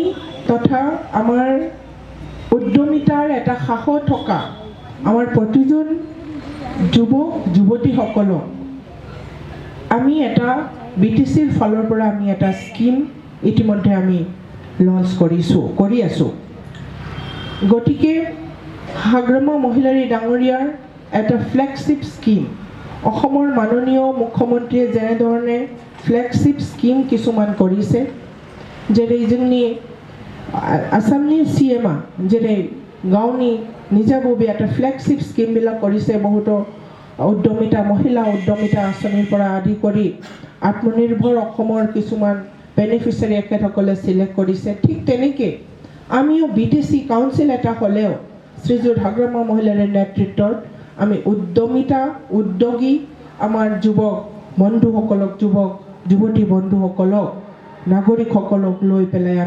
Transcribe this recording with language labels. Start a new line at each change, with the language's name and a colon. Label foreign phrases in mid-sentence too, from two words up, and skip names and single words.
Assamese: তথা আমাৰ উদ্যমিতাৰ এটা সাহস থকা আমাৰ প্ৰতিজন যুৱক যুৱতীসকলক আমি এটা BTCৰ ফালৰ পৰা আমি এটা স্কিম ইতিমধ্যে আমি লঞ্চ কৰি আছো গতিকে হাগ্ৰামা মহিলাৰী ডাঙৰীয়াৰ এটা
English: flagship scheme
Assamese: অসমৰ মাননীয় মুখ্যমন্ত্ৰীয়ে যেনেধৰণে
English: flagship scheme
Assamese: কিছুমান কৰিছে যেনে
Bodo: जोंनि आसामनि CM जेरै गावनि निजाबबी
Assamese: এটা
English: flagship scheme
Assamese: বিলাক কৰিছে বহুতো উদ্যমিতা মহিলা উদ্যমিতা আঁচনিৰ পৰা আদি কৰি আত্মনিৰ্ভৰ অসমৰ কিছুমান বেনিফিচিয়াৰী এখেতসকলে সিলেক্ট কৰিছে ঠিক তেনেকৈ আমিও BTC কাউন্সিল এটা হলেও শ্ৰীযুত হাগ্ৰামা মহিলাৰ নেতৃত্বত আমি উদ্যমিতা উদ্যোগী আমাৰ যুৱক বন্ধুসকলক যুৱক যুৱতী বন্ধুসকলক নাগৰিকসকলক লৈ পেলাই আমি